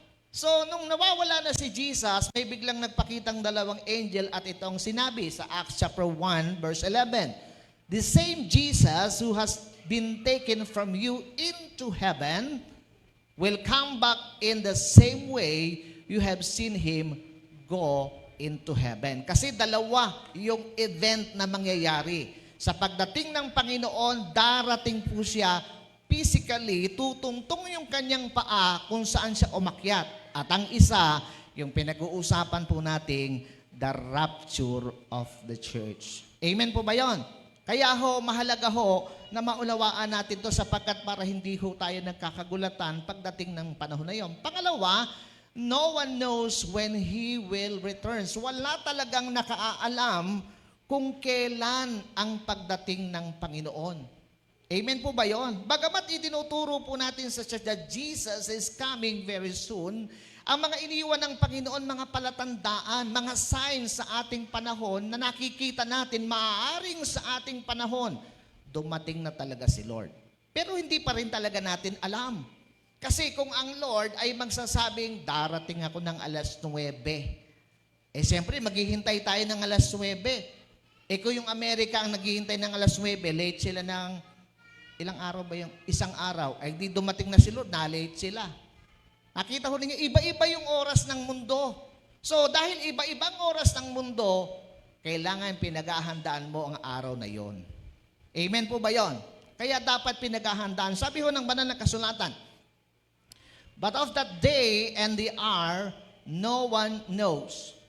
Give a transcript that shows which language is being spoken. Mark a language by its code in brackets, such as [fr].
[tl] So, nung nawawala na si Jesus, may biglang nagpakitang dalawang angel at itong sinabi sa Acts chapter 1 verse 11, [en] the same Jesus who has been taken from you into heaven will come back in the same way you have seen Him go into heaven. [tl] Kasi dalawa yung event na mangyayari. Sa pagdating ng Panginoon, darating po siya physically, tutungtong yung kanyang paa kung saan siya umakyat. At ang isa, yung pinag-uusapan po nating [en] the rapture of the church. [tl] Amen po ba yon? Kaya mahalaga na maunawaan natin to sapagkat para hindi tayo nagkakagulatan pagdating ng panahon na yon. Pangalawa, [en] no one knows when He will return. [tl] So wala talagang nakaalam kung kailan ang pagdating ng Panginoon. Amen po ba yon? Bagamat itinuturo po natin sa church [en] that Jesus is coming very soon, [tl] ang mga iniwan ng Panginoon, mga palatandaan, mga signs sa ating panahon na nakikita natin, maaaring sa ating panahon, dumating na talaga si Lord. Pero hindi pa rin talaga natin alam. Kasi kung ang Lord ay magsasabing, darating ako ng alas 9, siyempre maghihintay tayo ng alas 9. Kung yung Amerika ang naghihintay ng alas 9, late sila ng, ilang araw ba yung, isang araw, ay di dumating na si Lord, na-late sila. Nakita ho ninyo, iba-iba yung oras ng mundo. So, dahil iba-ibang oras ng mundo, kailangan pinaghahandaan mo ang araw na yon. Amen po ba yon? Kaya dapat pinaghahandaan. Sabi ho ng banal na kasulatan, [en] but of that day and the hour, no one knows.